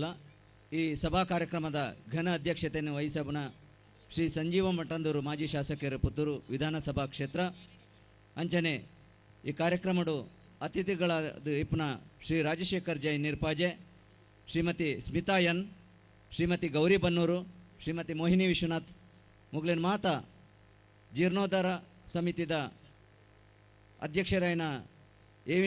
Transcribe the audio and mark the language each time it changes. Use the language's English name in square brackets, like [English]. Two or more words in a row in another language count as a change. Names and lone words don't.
[Tulu] ಈ ಸಭಾ ಕಾರ್ಯಕ್ರಮದ [Kannada] ಘನ ಅಧ್ಯಕ್ಷತೆಯನ್ನು [Tulu] ವಹಿಸಬನ ಶ್ರೀ ಸಂಜೀವ ಮಠಂದೂರು ಮಾಜಿ ಶಾಸಕರು ಪುತ್ತೂರು ವಿಧಾನಸಭಾ ಕ್ಷೇತ್ರ. ಅಂಚನೆ ಈ ಕಾರ್ಯಕ್ರಮಡು ಅತಿಥಿಗಳಾದ ಇಪ್ಪನ ಶ್ರೀ ರಾಜಶೇಖರ್ ಜೈ ನಿರ್ಪಾಜೆ, ಶ್ರೀಮತಿ ಸ್ಮಿತಾ ಎನ್, ಶ್ರೀಮತಿ ಗೌರಿ ಬನ್ನೂರು, ಶ್ರೀಮತಿ ಮೋಹಿನಿ ವಿಶ್ವನಾಥ್ ಮುಗ್ಲಿನ ಮಾತಾ ಜೀರ್ಣೋದ್ಧಾರ ಸಮಿತಿದ ಅಧ್ಯಕ್ಷರಾಯನ ಎ.ವಿ.